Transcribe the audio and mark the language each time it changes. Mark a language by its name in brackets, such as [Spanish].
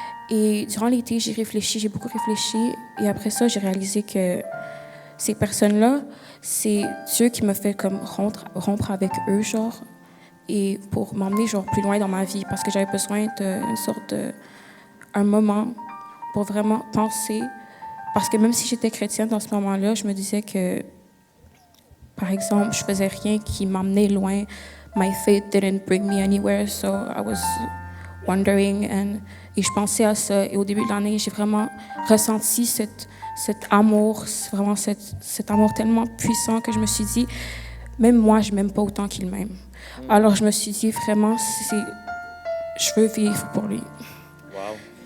[French] Et durant l'été, j'ai beaucoup réfléchi et après ça, j'ai réalisé que ces personnes-là, c'est Dieu qui me fait comme rompre avec eux, genre, et pour m'emmener genre plus loin dans ma vie parce que j'avais besoin d'une sorte un moment pour vraiment penser. Parce que même si j'étais chrétienne dans ce moment-là, je me disais que, par exemple, je faisais rien qui m'emmenait loin. [English] My faith didn't bring me anywhere, so I was wondering. [French] Et je pensais à ça. Et au début de l'année, j'ai vraiment ressenti cet amour, vraiment cet amour tellement puissant que je me suis dit, même moi, je m'aime pas autant qu'il m'aime. Alors je me suis dit, vraiment, je veux vivre pour lui. [English] Wow!